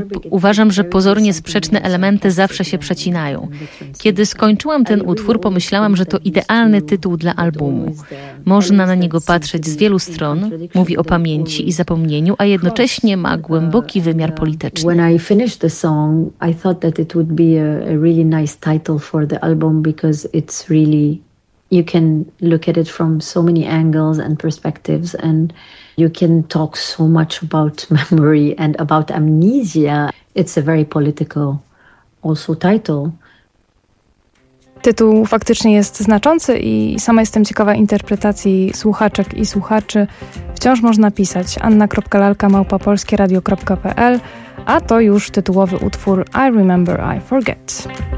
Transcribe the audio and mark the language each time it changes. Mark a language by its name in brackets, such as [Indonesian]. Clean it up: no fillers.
[Polish] Uważam, że pozornie sprzeczne elementy zawsze się przecinają. Kiedy skończyłam ten utwór, pomyślałam, że to idealny tytuł dla albumu. Można na niego patrzeć z wielu stron, mówi o pamięci i zapomnieniu, a jednocześnie ma głęboki wymiar polityczny. [English] When I finished the song, I thought that it would be a really nice title for the album because it's really you can look at it from so many angles and perspectives and you can talk so much about memory and about amnesia. It's a very political also title. [Polish] Tytuł faktycznie jest znaczący i sama jestem ciekawa interpretacji słuchaczek i słuchaczy. Wciąż można pisać anna.lalka@polskieradio.pl, a to już tytułowy utwór I Remember, I Forget.